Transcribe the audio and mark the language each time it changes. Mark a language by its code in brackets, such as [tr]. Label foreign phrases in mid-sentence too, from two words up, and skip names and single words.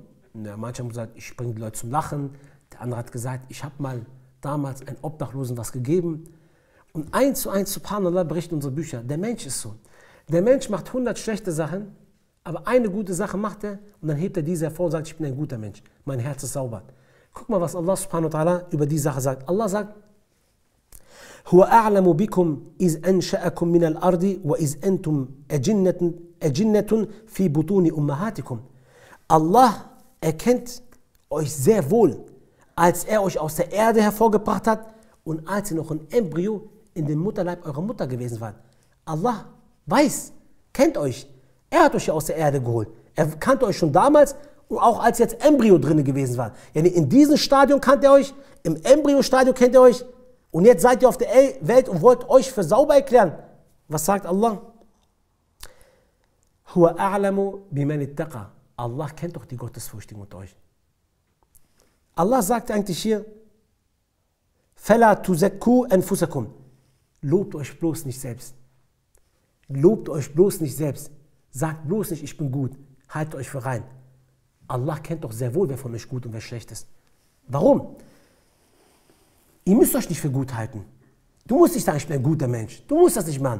[de] Manche haben gesagt, ich bringe die Leute zum Lachen. Der andere hat gesagt, ich habe mal damals einen Obdachlosen was gegeben. Und 1:1, subhanallah, berichten unsere Bücher. Der Mensch ist so. Der Mensch macht 100 schlechte Sachen, aber eine gute Sache macht er und dann hebt er diese hervor und sagt, ich bin ein guter Mensch. Mein Herz ist sauber. Guck mal, was Allah [ar] سبحانه وتعالى [de] über die Sache sagt. Allah sagt, [ar] هو أعلم بكم إذ أنشأكم من الأرض وإذ أنتم أجنة في بطون أمهاتكم. [de] Allah erkennt euch sehr wohl, als er euch aus der Erde hervorgebracht hat und als ihr noch ein Embryo in dem Mutterleib eurer Mutter gewesen wart. Allah weiß, kennt euch. Er hat euch ja aus der Erde geholt. Er kannte euch schon damals und auch als jetzt Embryo drin gewesen war. In diesem Stadium kannte er euch, im Embryo-Stadium kennt er euch. Und jetzt seid ihr auf der Welt und wollt euch für sauber erklären. Was sagt Allah? [ar] هو أعلم بمن اتقى. [de] Allah kennt doch die Gottesfürchtigen unter euch. Allah sagt eigentlich hier, [ar] فلا تزكوا أنفسكم. [de] Lobt euch bloß nicht selbst. Lobt euch bloß nicht selbst. Sagt bloß nicht, ich bin gut. Haltet euch für rein. Allah kennt doch sehr wohl, wer von euch gut und wer schlecht ist. Warum? Ihr müsst euch nicht für gut halten. Du musst nicht sagen, ich bin ein guter Mensch. Du musst das nicht machen.